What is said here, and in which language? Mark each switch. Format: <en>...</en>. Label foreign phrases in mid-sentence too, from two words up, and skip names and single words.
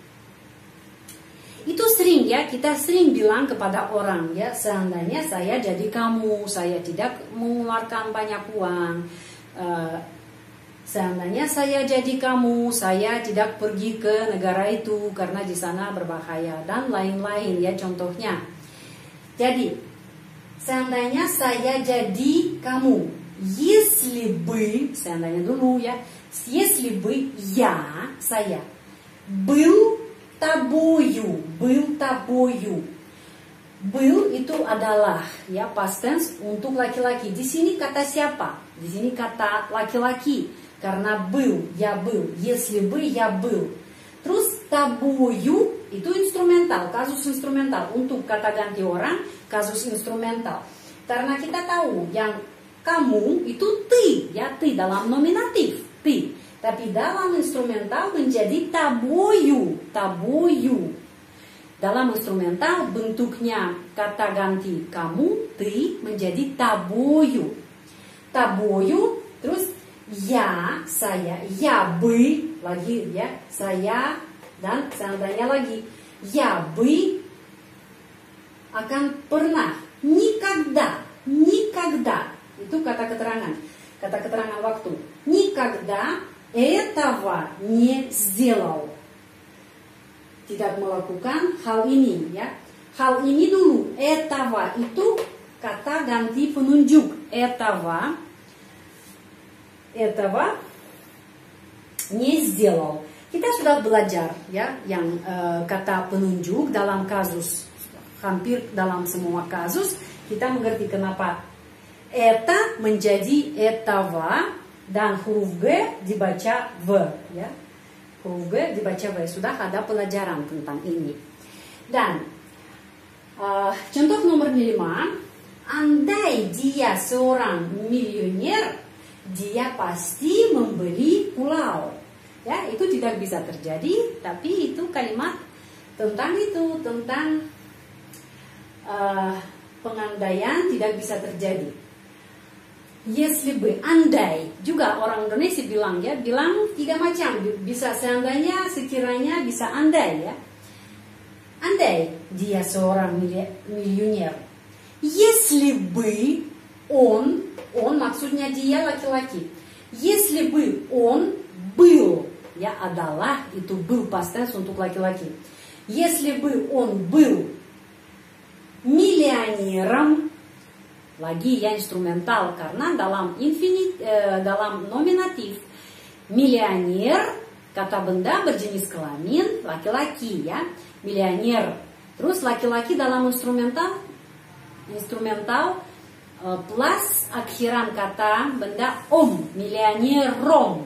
<id>Itu sering ya, kita sering bilang kepada orang ya, seandainya saya jadi kamu, saya tidak mengeluarkan banyak uang. Seandainya saya jadi kamu, saya tidak pergi ke negara itu karena di sana berbahaya dan lain-lain ya contohnya. Jadi, seandainya saya jadi kamu,</id> <ru>если бы,</ru> <id>seandainya dulu ya,</id> <ru>если бы saya был тобою.</ru> <id>Был itu adalah ya</id> <en>past tense</en> <id>untuk laki-laki. Di sini kata siapa? Di sini kata laki-laki.</id> <ru>Karena был, я был. Если бы я был.</ru> <id>Terus тобою itu instrumental, kasus instrumental. Untuk kata ganti orang, kasus instrumental. Karena kita tahu yang kamu itu ты, ya, ты dalam nominatif, ты. Tapi dalam instrumental menjadi тобою. Dalam instrumental bentuknya kata ganti kamu, ты, menjadi тобою. Terus ya, saya,</id> <ru>я бы,</ru> <id>lagi ya, saya, dan seandainya lagi,</id> <ru>я бы</ru> <id>akan pernah,</id> <ru>никогда.</ru> <id>Itu kata keterangan waktu.</id> <ru>Никогда этого не сделал.</ru> <id>Tidak melakukan hal ini ya. Hal ini dulu. Этого itu kata ganti penunjuk.</id> <ru>Этого не сделал.</ru> <id>Kita sudah belajar ya yang kata penunjuk dalam kasus, hampir dalam semua kasus kita mengerti kenapa eta menjadi этого dan huruf G dibaca V ya. Huruf G dibaca V. Sudah ada pelajaran tentang ini. Dan contoh nomor 5, andai dia seorang miliuner, dia pasti membeli pulau. Ya, itu tidak bisa terjadi, tapi itu kalimat tentang pengandaian tidak bisa terjadi.</id> <ru>Если бы,</ru> <id>andai, juga orang Indonesia bilang tiga macam, bisa seandainya, sekiranya, bisa andai ya. Andai dia seorang miliuner,</id> <ru>если бы он</ru> <id>maksudnya dia laki-laki.</id> <ru>Если бы он был,</ru> <id>ya adalah itu был</id> <en>past tense</en> <id>untuk laki-laki.</id> <ru>Если бы он был миллионером,</ru> <id>lagi ya instrumental karena dalam dalam nominatif миллионер kata benda berjenis kelamin laki-laki ya, миллионер. Terus laki-laki dalam instrumental plus akhiran kata benda миллионером.</id>